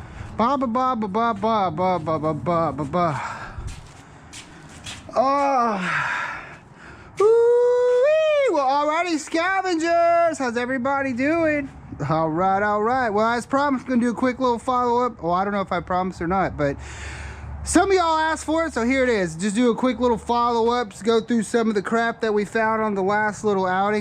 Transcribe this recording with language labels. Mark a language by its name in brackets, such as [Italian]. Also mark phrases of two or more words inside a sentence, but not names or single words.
[English] Ba ba ba ba ba ba ba ba ba ba ba ba. Oh. Woo-wee. Well, alrighty, scavengers. How's everybody doing? All right. Well, as promised, I'm gonna do a quick little follow-up. Well, I don't know if I promised or not, but some of y'all asked for it, so here it is. Just do a quick little follow-up, go through some of the crap that we found on the last little outing.